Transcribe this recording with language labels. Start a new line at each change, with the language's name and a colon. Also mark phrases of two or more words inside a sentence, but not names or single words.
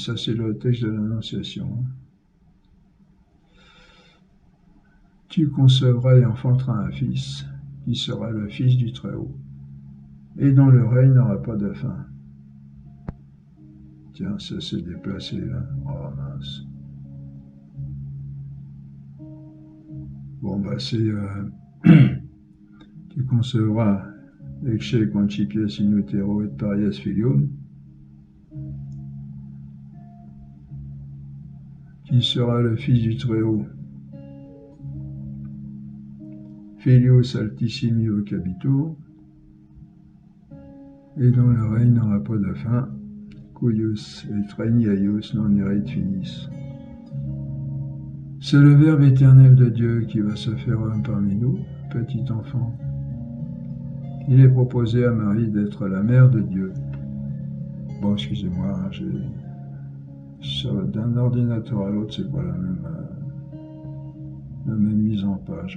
French: Ça, c'est le texte de l'Annonciation. Tu concevras et enfanteras un fils, qui sera le Fils du Très-Haut, et dont le règne n'aura pas de fin. Tiens, ça s'est déplacé là. Oh mince. Bon, bah c'est... tu concevras
Latin: ecce concipies in utero et parias filium,
French: qui sera le Fils du Très-Haut,
Latin: Filius altissimi vocabitur,
French: et dont le règne n'aura pas de fin,
Latin: cuius et regnaius non erit finis.
French: C'est le Verbe éternel de Dieu qui va se faire homme parmi nous, petit enfant. Il est proposé à Marie d'être la mère de Dieu. Bon, excusez-moi, d'un ordinateur à l'autre, c'est pas la même mise en page.